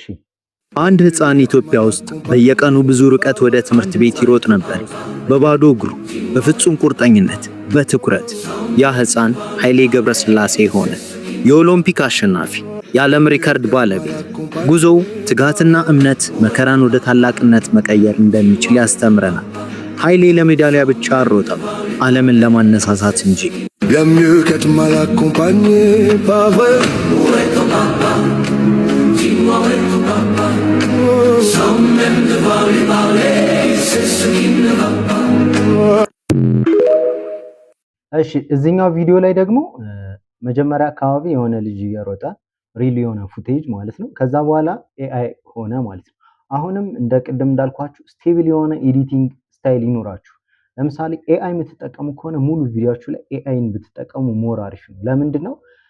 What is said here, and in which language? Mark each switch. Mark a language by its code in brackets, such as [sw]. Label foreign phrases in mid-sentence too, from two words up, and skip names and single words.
[am] አንድ ህፃን ኢትዮጵያ ውስጥ በየቀኑ ብዙ ርቀት ወደ ትምህርት ቤት ይሮጥ ነበር። በባዶ እግሩ፣ በፍጹም ቁርጠኝነት፣ በትኩረት። ያ ህፃን ኃይሌ ገብረስላሴ ሆነ። የኦሎምፒክ አሸናፊ፣ የዓለም ሪከርድ ባለቤት። ጉዞው ትጋትና እምነት መከራን ወደ ታላቅነት መቀየር እንደሚችል ያስተምረናል። ኃይሌ ለሜዳሊያ ብቻ አልሮጠም፣ ዓለምን ለማነሳሳት እንጂ። [fr] Bien mieux qu'être mal accompagné, pas vrai? Où est ton papa? Dis-moi où est ton papa? Sans même devoir lui parler, c'est ce qui ne va pas. [am] እሺ እዚህኛው ቪዲዮ ላይ ደግሞ መጀመሪያ አካባቢ የሆነ ልጅ እየሮጠ ሪል የሆነ ፉቴጅ ማለት ነው። ከዛ በኋላ ኤአይ ሆነ ማለት ነው። አሁንም እንደ ቅድም እንዳልኳችሁ ስቴብል የሆነ [en] editing style [am] ይኖራችሁ። ለምሳሌ ኤአይ የምትጠቀሙ ከሆነ ሙሉ ቪዲዮችሁ ላይ ኤአይን ብትጠቀሙ ሞር አሪፍ ነው። ለምንድን ነው